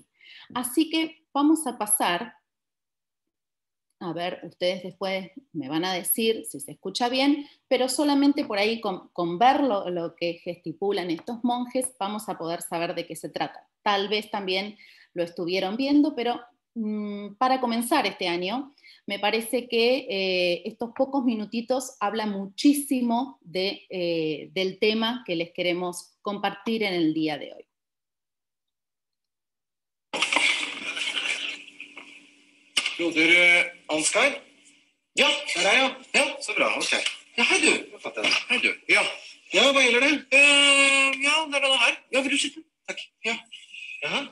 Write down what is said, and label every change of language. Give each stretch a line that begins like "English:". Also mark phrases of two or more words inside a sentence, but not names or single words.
Spanish: Así que vamos a pasar, a ver, ustedes después me van a decir si se escucha bien, pero solamente por ahí con ver lo que gesticulan estos monjes vamos a poder saber de qué se trata. Tal vez también lo estuvieron viendo, pero para comenzar este año, me parece que estos pocos minutitos hablan muchísimo del tema que les queremos compartir en el día de hoy.
Norwegian: Broder Ansgar? Ja, der er jeg. Ja, så bra. Ok. Ja, hei du. Hei du. Ja. Ja, hva gjelder det? Ja, det er denne her. Ja, vil du sitte? Takk. Ja. Jaha.